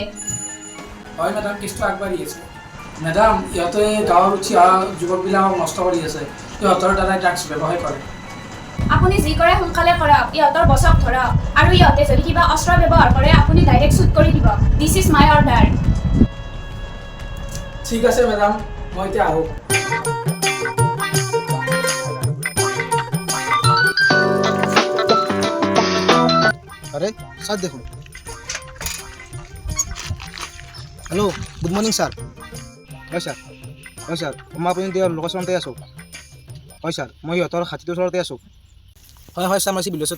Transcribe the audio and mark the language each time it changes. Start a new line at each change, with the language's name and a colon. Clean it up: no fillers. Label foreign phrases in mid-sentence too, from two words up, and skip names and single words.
Assamese: হয় মেডাম কেছটো আগবাঢ়ি আছে মেডাম ইহঁতে গাঁৱৰ উঠি যুৱকবিলাকক নষ্ট কৰি আছে ইহঁতৰ দ্বাৰাই ড্ৰাগছ ব্যৱহাৰ কৰে আপুনি যি কৰে সোনকালে কৰক ইহঁতৰ বছক ধৰক আৰু ইহঁতে যদি কিবা অস্ত্ৰ ব্যৱহাৰ কৰে আপুনি ডাইৰেক্ট শ্বুট কৰি দিব
English: this is my order
Assamese: ঠিক আছে মেডাম মই এতিয়া আহোঁ আরে স্যার দেখুন হ্যালো
English: good morning sir
Assamese: হয় স্যার মই আপুনি দিয়া লোকেশ্যনতে আছোঁ হয় স্যাৰ মই সিহঁতৰ খাতিটোৰ ওচৰতে আছোঁ হয় স্যাৰ মই বিলচতে